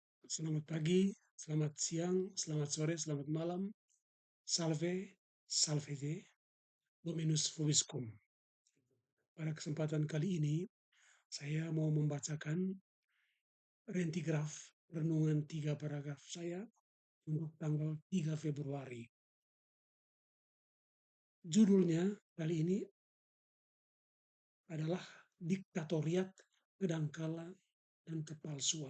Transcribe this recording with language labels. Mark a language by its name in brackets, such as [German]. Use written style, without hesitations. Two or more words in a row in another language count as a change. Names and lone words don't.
[Indonesian] Selamat pagi, selamat siang, selamat sore, selamat malam. [Latin] Salve, salvete, Dominus vobiscum. [Indonesian] Pada kesempatan kali ini, saya mau membacakan rentigraf renungan 3 paragraf saya untuk tanggal 3 Februari. Judulnya kali ini adalah Diktatoriat, Kedangkalan, dan Kepalsuan.